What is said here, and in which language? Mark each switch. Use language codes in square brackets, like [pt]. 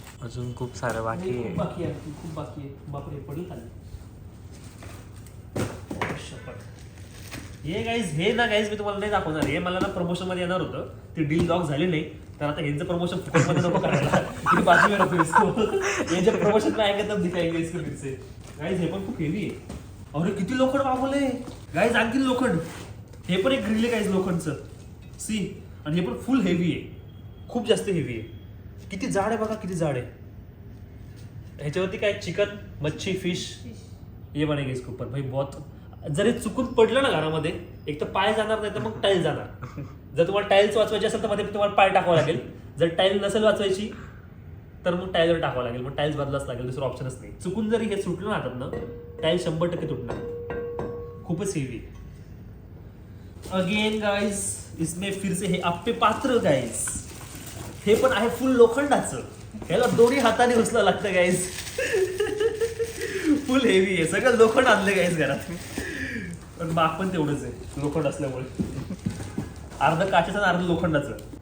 [mr] अजून खूप सारं बाकी खूप आहे. बाकी आहे, खूप बाकी आहे. बापरे, पडली खाली. शपथ. हे गाईज, हे ना गाईज मी तुम्हाला नाही दाखवणार. हे मला ना प्रमोशन मध्ये येणार होतं, ते डील लॉक झाले नाही, तर आता ह्यांचं प्रमोशन फुकटमध्ये नको करायला. [hi] बाजू में रखो इसको. हे जे प्रमोशन में आएगा तब दिखाएंगे इसको फिर से. [mr] गाईज हे पण खूप हेवी आहे. अरे किती लोखंड मागवलंय गाईज, आणखी लोखंड. हे पण एक ग्रिल आहे गाईज लोखंडचं. सी, आणि हे पण फुल हेवी आहे, खूप जास्त हेवी आहे. किती जाड आहे बघा, किती जाड आहे. ह्याच्यावरती काय चिकन, मच्छी, फिश [hi] ये बनेगा इसके ऊपर भाई. [mr] बहुत, जर हे चुकून पडलं ना घरामध्ये, एक तर पाय जाणार, नाही तर मग टाईल जाणार. जर तुम्हाला टाईल्स वाचवायची असेल तर मध्ये तुम्हाला पाय टाकावं लागेल. जर टाईल नसेल वाचवायची तर मग टाईलवर टाकावं लागेल, मग टाईल्स बदलाच लागेल, दुसरं ऑप्शनच नाही. चुकून जरी हे सुटलं ना हातात ना, टाईल 100% तुटणार. खूपच हेवी. [hi] अगेन गाइस, इसमें फिर से हे आप्पे पात्र गाइस. [mr] हे पण आहे फुल लोखंडाचं. ह्याला दोन्ही हाताने उचलावं लागतं गाइस. फुल फुल हेवी आहे, सगळं लोखंड आणले गाईज घरात. पण माग पण तेवढंच आहे लोखंड असल्यामुळे, अर्ध काचेचं आणि अर्ध लोखंडाचं.